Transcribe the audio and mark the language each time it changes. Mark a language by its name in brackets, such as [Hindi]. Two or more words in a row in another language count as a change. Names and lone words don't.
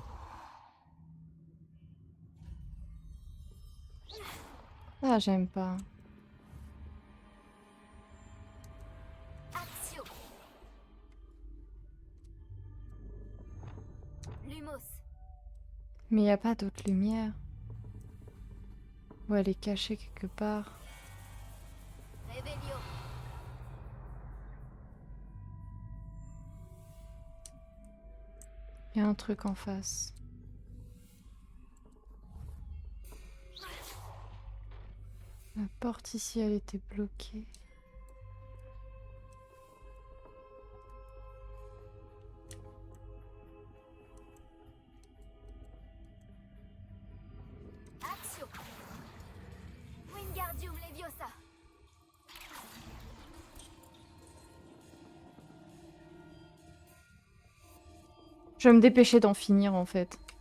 [French] Ah, j'aime pas. Actio! Lumos! Mais y a pas d'autre lumière. Ou elle est cachée quelque part. Revelio! Y a un truc en face. La porte ici, elle était bloquée. Actio! Wingardium Leviosa! Je vais me dépêcher d'en finir en fait.